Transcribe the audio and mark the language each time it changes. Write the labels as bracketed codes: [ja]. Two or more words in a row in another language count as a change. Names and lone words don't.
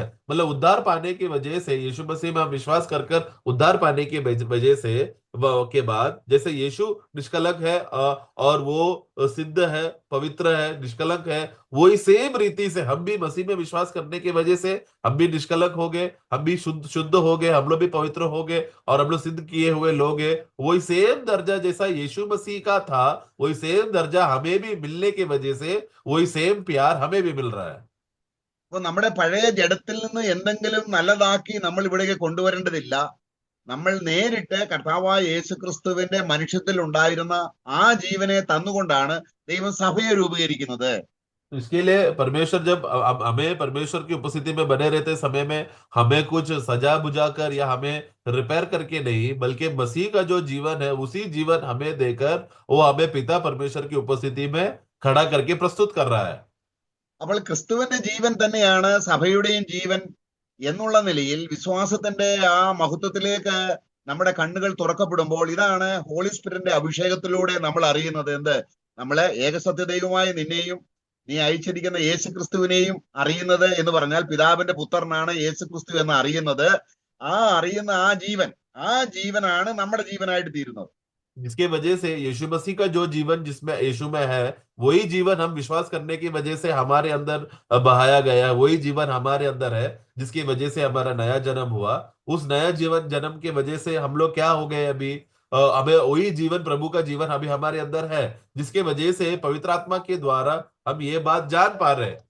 [hi] मतलब उद्धार पाने की वजह से, यीशु मसीह में हम विश्वास कर उद्धार पाने की वजह से के बाद जैसे यीशु निष्कलंक है और वो सिद्ध है, पवित्र है, निष्कलंक है, वही सेम रीति से हम भी मसीह में विश्वास करने की वजह से हम भी निष्कलंक हो गए, हम भी शुद्ध हो गए, हम लोग भी पवित्र हो गए और हम लोग सिद्ध किए हुए लोग हैं। वही सेम दर्जा जैसा यीशु मसीह का था वही सेम दर्जा हमें भी मिलने की वजह से वही सेम प्यार हमें भी मिल रहा है। [ml] അപ്പൊ നമ്മുടെ പഴയ ജഡത്തിൽ നിന്ന് എന്തെങ്കിലും നല്ലതാക്കി നമ്മൾ ഇവിടേക്ക് കൊണ്ടുവരേണ്ടതില്ല. നമ്മൾ നേരിട്ട് കർത്താവായ യേശു ക്രിസ്തുവിന്റെ മനുഷ്യത്തിൽ ഉണ്ടായിരുന്ന ആ ജീവനെ തന്നുകൊണ്ടാണ് ദൈവം സഭയെ രൂപീകരിക്കുന്നത്. [hi] इसके लिए परमेश्वर जब हमें परमेश्वर की उपस्थिति में बने रहते समय में हमें कुछ सजा बुझा कर या हमें रिपेयर करके नहीं, बल्कि मसीह का जो जीवन है उसी जीवन हमें देकर वो हमें पिता परमेश्वर की उपस्थिति में खड़ा करके प्रस्तुत कर रहा है। [ml] അപ്പോൾ ക്രിസ്തുവിന്റെ ജീവൻ തന്നെയാണ് സഭയുടെയും ജീവൻ എന്നുള്ള നിലയിൽ വിശ്വാസത്തിന്റെ ആ മഹത്വത്തിലേക്ക് നമ്മുടെ കണ്ണുകൾ തുറക്കപ്പെടുമ്പോൾ ഇതാണ് [en] Holy Spirit's [ml] അഭിഷേകത്തിലൂടെ നമ്മൾ അറിയുന്നത്. എന്ത്? നമ്മളെ ഏകസത്യദൈവമായ നിന്നെയും നീ അയച്ചിരിക്കുന്ന യേശു ക്രിസ്തുവിനെയും അറിയുന്നത് എന്ന് പറഞ്ഞാൽ പിതാവിന്റെ പുത്രനാണ് യേശു ക്രിസ്തു എന്ന് അറിയുന്നത്. ആ അറിയുന്ന ആ ജീവനാണ് നമ്മുടെ ജീവനായിട്ട് തീരുന്നത്. [hi] जिसके वजह से यीशु मसीह का जो जीवन जिसमें यीशु में है, वही जीवन हम विश्वास करने की वजह से हमारे अंदर बहाया गया, वही जीवन हमारे अंदर है, जिसकी वजह से हमारा नया जन्म हुआ। उस नया जीवन जन्म की वजह से हम लोग क्या हो गए अभी, हमें वही जीवन, प्रभु का जीवन अभी हमारे अंदर है, जिसके वजह से पवित्र आत्मा के द्वारा हम ये बात जान पा रहे हैं।